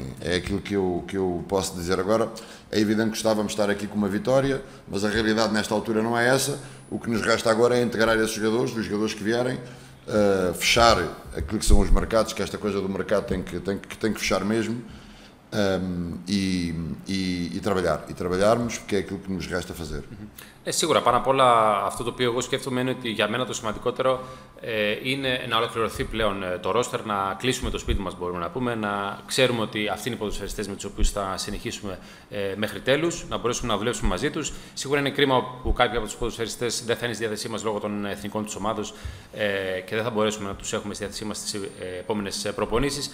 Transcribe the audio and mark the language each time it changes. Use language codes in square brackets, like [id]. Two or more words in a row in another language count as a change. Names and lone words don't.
[pt] É aquilo que eu posso dizer agora. É evidente que gostávamos de estar aqui com uma vitória, mas a realidade nesta altura não é essa. O que nos resta agora é integrar esses jogadores, os jogadores que vierem, fechar aquilo que são os mercados, que esta coisa do mercado tem que fechar mesmo, e trabalhar. E trabalharmos, porque é aquilo que nos resta fazer. [el] Σίγουρα, πάνω απ' όλα αυτό το οποίο εγώ σκέφτομαι είναι ότι για μένα το σημαντικότερο είναι να ολοκληρωθεί πλέον το ρόστερ, να κλείσουμε το σπίτι μας, μπορούμε να πούμε, να ξέρουμε ότι αυτοί είναι οι ποδοσφαιριστές με τους οποίους θα συνεχίσουμε μέχρι τέλους, να μπορέσουμε να δουλέψουμε μαζί τους. Σίγουρα είναι κρίμα που κάποιοι από τους ποδοσφαιριστές δεν θα είναι στη διάθεσή μας λόγω των εθνικών τους ομάδος και δεν θα μπορέσουμε να τους έχουμε στη διάθεσή μας στις επόμενες προπονήσεις.